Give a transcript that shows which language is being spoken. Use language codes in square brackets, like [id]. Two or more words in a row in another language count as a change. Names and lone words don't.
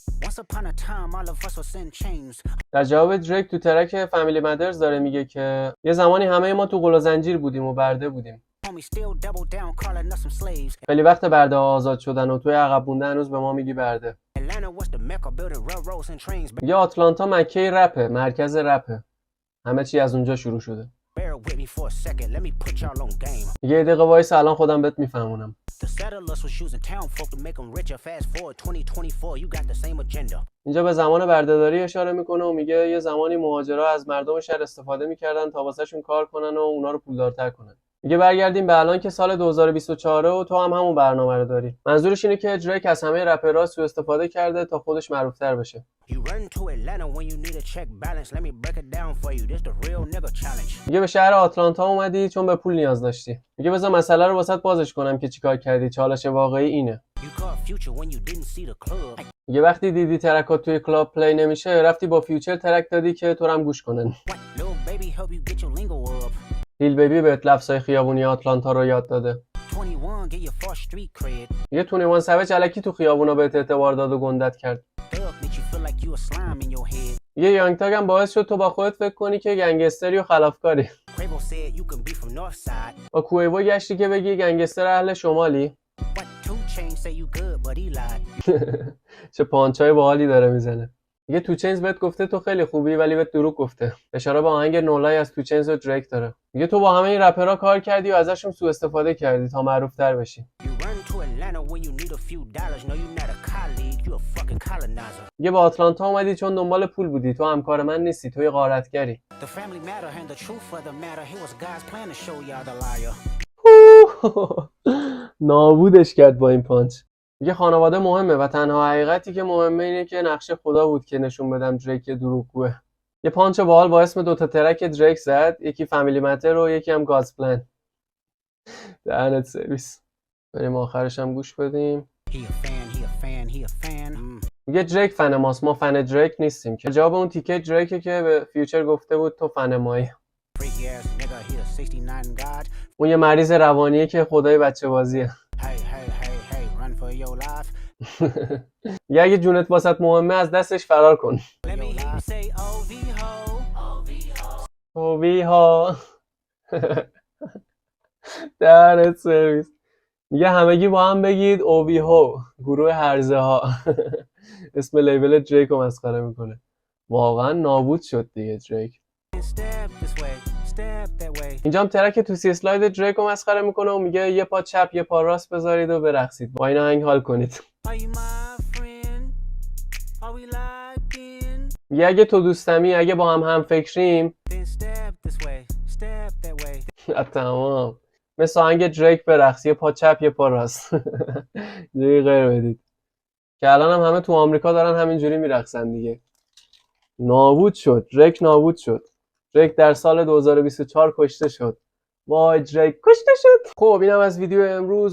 [fa] در جواب دریک تو ترک فامیلی مدرز داره میگه که یه زمانی همه ما تو قل و زنجیر بودیم و برده بودیم. خیلی وقت برده ها آزاد شدن و توی عقب مونده هنوز به ما میگی برده. میگه آتلانتا مکه رپه، مرکز رپه. همه چی از اونجا شروع شده. [en] with me for a second. Let me put y'all on game. [fa] یه دقیقه وایس الان خودم بهت میفهمونم. [en] The settlers was using town folk to make them richer. Fast forward 2024, you got the same agenda. [fa] اینجا به زمان بردهداری اشاره میکنه و میگه یه زمانی مهاجرا از مردم شهر استفاده میکردن تا واسهشون کار کنن و اونا رو پولدارتر کنن. میگه برگردیم به الان که سال 2024 و تو هم همون برنامه رو داری. منظورش اینه که دریک از همه رپرها سوء استفاده کرده تا خودش معروف‌تر بشه. [en] You run to Atlanta when you need a check balance. Let me break it down for you. This the real nigga challenge. [fa] میگه به شهر آتلانتا اومدی چون به پول نیاز داشتی. میگه بذار مسئله رو واسط بازش کنم که چیکار کردی. چالش واقعی اینه. [en] You caught Future when you didn't see the club. [fa] میگه وقتی دیدی ترکات توی کلاب پلی نمیشه رفتی با فیوچر ترک دادی که تو رو هم گوش کنن. [en] What? Little baby help you get your lingo up. [fa] لیل بیبی بهت لفظای خیابونی آتلانتا رو یاد داده. [en] 21 get your first street cred. [fa] میگه 21 سوج الکی تو خیابونا بهت اعتبار داد و گندت کرد. [en] Thug makes you feel like you a slime in your head. [fa] میگه یانگ تاگ هم باعث شد تو با خودت فکر کنی که گنگستری و خلافکاری. [en] Quavo said you can be from north side. [fa] با کویوو گشتی که بگی گنگستر اهل شمالی. [en] What? 2 Chainz say you good but he lied. [fa] چه پانچای باحالی داره میزنه. میگه تو چینز بهت گفته تو خیلی خوبی ولی بهت دروغ گفته. اشاره به آهنگ نولای از تو چینز و دریک داره. میگه تو با همه این رپرها کار کردی و ازشون سوء استفاده کردی تا معروف‌تر بشی. [en] You run to Atlanta when you need a few dollars. No, you're not a colleague. You a fucking colonizer. [fa] میگه با آتلانتا اومدی چون دنبال پول بودی. تو همکار من نیستی. تو یه غارتگری. [en] The family matter and the truth of the matter. Here was God's plan to show y'all the liar. [fa] نابودش کرد با این پانچ. میگه خانواده مهمه و تنها حقیقتی که مهمه اینه که نقشه خدا بود که نشون بدم دریک دروغگوه. یه پانچ باحال با اسم 2 تا ترک دریک زد، یکی فامیلی متر و یکی هم گادز پلان. دهنت سرویس. بریم آخرش هم گوش بدیم. [en] He a fan. [fa] میگه دریک فن ماست، ما فن دریک نیستیم. که جواب اون تیکه دریکه که به فیوچر گفته بود تو فن مایی. [en] Freaky ass nigga, he a 69 God. [fa] اون یه مریض روانیه که خدای بچه بازیه. [en] Hey, run for your life. [fa] میگه اگه جونت واسط مهمه از دستش فرار کن. [en] Let me hear you say OV ho. [fa] اووی ها. دهنت سرویس. میگه همگی با هم بگید اووی ها، گروه هرزه ها. اسم لیبل دریک رو مسخره میکنه. واقعا نابود شد دیگه دریک. [en] Step this way, step that way. [fa] اینجا هم ترک تو سی اسلاید دریک رو مسخره میکنه و میگه یه پا چپ یه پا راست بذارید و برقصید، با این آهنگ حال کنید. [en] Are you my friend? Are we locked in? [fa] میگه اگه تو دوستمی، اگه با هم فکریم. [en] Then step this way, step that way. [fa] تمام. مثل آهنگ دریک برقص، یه پا چپ یه پا راست. جوری غیر بدید. که الان هم همه تو آمریکا دارن همینجوری میرقصن دیگه. نابود شد. دریک نابود شد. دریک در سال 2024 کشته شد. وای دریک کشته شد. خب اینم از ویدیو امروز.